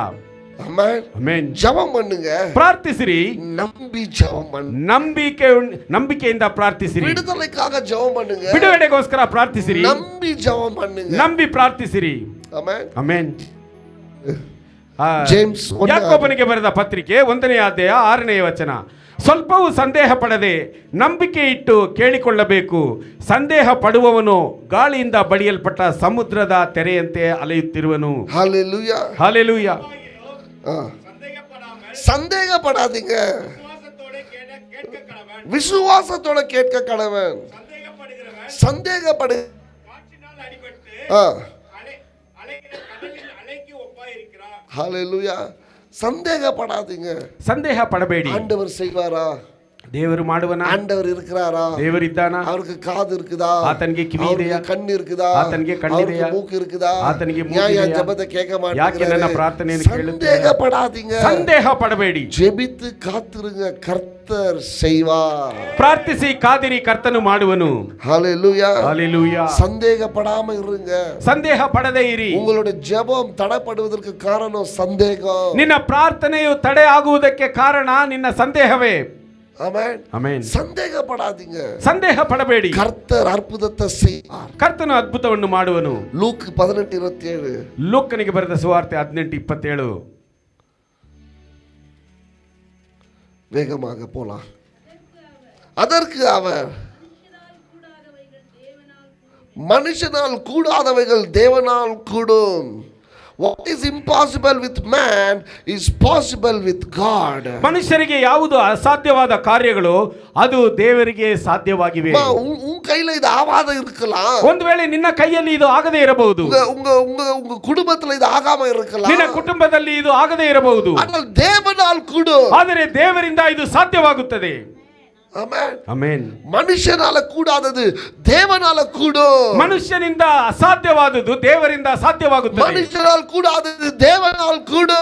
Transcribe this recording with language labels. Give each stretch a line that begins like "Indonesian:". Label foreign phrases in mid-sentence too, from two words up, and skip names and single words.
Kannada: ಆಮೆನ್. ಆಮೆನ್.
Tamil: ஜெபம் பண்ணுங்க,
Kannada: ಪ್ರಾರ್ಥಿಸಿರಿ,
Tamil: நம்பி ஜெபம் பண்ணுங்க.
Kannada: ನಂಬಿಕೆಯಿಂದ ಪ್ರಾರ್ಥಿಸಿರಿ.
Tamil: விடுதலைக்காக ஜெபம் பண்ணுங்க,
Kannada: ಬಿಡುಗಡೆಗೋಸ್ಕರ ಪ್ರಾರ್ಥಿಸಿರಿ.
Tamil: நம்பி ஜெபம் பண்ணுங்க,
Kannada: ನಂಬಿ ಪ್ರಾರ್ಥಿಸಿರಿ. ಆಮೆನ್. ಆಮೆನ್. ಜೇಮ್ಸ್ ಯಾಕೋಬನಿಗೆ ಬರೆದ ಪತ್ರಿಕೆ 1ನೇ ಅಧ್ಯಾಯ 6ನೇ ವಚನ. ಸ್ವಲ್ಪವೂ ಸಂದೇಹ ಪಡದೆ ನಂಬಿಕೆ ಇಟ್ಟು ಕೇಳಿಕೊಳ್ಳಬೇಕು. ಸಂದೇಹ ಪಡುವವನು ಗಾಳಿಯಿಂದ ಬಡಿಯಲ್ಪಟ್ಟ ಸಮುದ್ರದ ತೆರೆಯಂತೆ ಅಲೆಯುತ್ತಿರುವನು.
Tamil: ஹalleluya. ஹalleluya. சந்தேகப்படாதீங்க, விசுவாசத்தோட கேட்க கடவன். சந்தேகப்படு காற்றினால் அடிபட்டு ஆ அலைகிற கடலின் அலைக்கு ஒப்பாயிருக்கிறார். ஹalleluya. சந்தேகப்படாதீங்க.
Kannada: ಸಂದೇಹಪಡಬೇಡಿ.
Tamil: ஆண்டவர் செய்வாரா?
Kannada: ದೇವರು ಮಾಡುವನ?
Tamil: ஆண்டவர் இருக்கிறாரா?
Kannada: ದೇವರಿದ್ದಾನ?
Tamil: அவருக்கு காது இருக்குதா?
Kannada: ಆತನಿಗೆ ಕಿವಿ ಇದೆಯಾ?
Tamil: அவருக்கு கண் இருக்குதா?
Kannada: ಆತನಿಗೆ ಕಣ್ಣಿದೆಯಾ?
Tamil: அவருக்கு மூக்கு இருக்குதா?
Kannada: ಆತನಿಗೆ ಮೂಗು
Tamil: ஏன்
Kannada: ಇದೆಯಾ?
Tamil: ஜெபத்தை கேட்க
Kannada: ಯಾಕೆ
Tamil: மாட்டீங்க?
Kannada: ನನ್ನ ಪ್ರಾರ್ಥನೆಯನ್ನು ಕೇಳುತ್ತೀರಾ?
Tamil: சந்தேகப்படாதீங்க.
Kannada: ಸಂದೇಹಪಡಬೇಡಿ.
Tamil: ஜெபித்து காத்திருங்க, கர்த்தர் செய்வார்.
Kannada: ಪ್ರಾರ್ಥಿಸಿ ಕಾದಿರಿ, ಕರ್ತನು ಮಾಡುವನು.
Tamil: ஹalleluya. ஹalleluya. சந்தேகப்படாம இருங்க.
Kannada: ಸಂದೇಹ ಪಡದೇ ಇರಿ.
Tamil: உங்களுடைய ஜெபம் தடைப்படுவதற்கு காரணம் சந்தேகம்.
Kannada: ನಿನ್ನ ಪ್ರಾರ್ಥನೆಯು ತಡೆ ಆಗುವುದಕ್ಕೆ ಕಾರಣ ನಿನ್ನ ಸಂದೇಹವೇ.
Tamil: ஆமென்.
Kannada: ಆಮೆನ್.
Tamil: சந்தேகப்படாதீங்க.
Kannada: ಸಂದೇಹ ಪಡಬೇಡಿ.
Tamil: கர்த்தர் அற்புதத்தை செய்வார்.
Kannada: ಕರ್ತನು ಅದ್ಭುತವನ್ನು ಮಾಡುವನು.
Tamil: லூக் 18:27.
Kannada: ಲೂಕನಿಗೆ ಬರೆದ ಸುವಾರ್ತೆ 18:27.
Tamil: வேகமாக போலாம். அதற்கு அவர் மனுஷனால் கூடாதவைகள் தேவனால் கூடும்.
English: What is impossible with man is possible with God.
Kannada: ಮನುಷ್ಯರಿಗೆ ಯಾವುದು ಅಸಾಧ್ಯವಾದ ಕಾರ್ಯಗಳು ಅದು ದೇವರಿಗೆ ಸಾಧ್ಯವಾಗಿವೆ.
Tamil: உன் கையில இது ஆகாத இருக்கலாம்.
Kannada: ಒಂದು ವೇಳೆ ನಿನ್ನ ಕೈಯಲ್ಲಿ ಇದು ಆಗದೇ ಇರಬಹುದು.
Tamil: உங்க குடும்பத்துல இது ஆகாம இருக்கலாம்.
Kannada: ನಿನ್ನ ಕುಟುಂಬದಲ್ಲಿ ಇದು ಆಗದೇ ಇರಬಹುದು.
Tamil: ஆனால் தேவனால் கூடும்.
Kannada: ಆದರೆ ದೇವರಿಂದ ಇದು ಸಾಧ್ಯವಾಗುತ್ತದೆ. ಆಮೆನ್. ಆಮೆನ್.
Tamil: மனுஷ்யனால கூடாதது தேவனால ಕೂடும்.
Kannada: ಮನುಷ್ಯನಿಂದ ಅಸಾಧ್ಯವಾದದ್ದು ದೇವರಿಂದ ಸಾಧ್ಯವಾಗುತ್ತದೆ.
Tamil: மனுஷ்யனால் கூடாதது தேவனால் ಕೂடும்.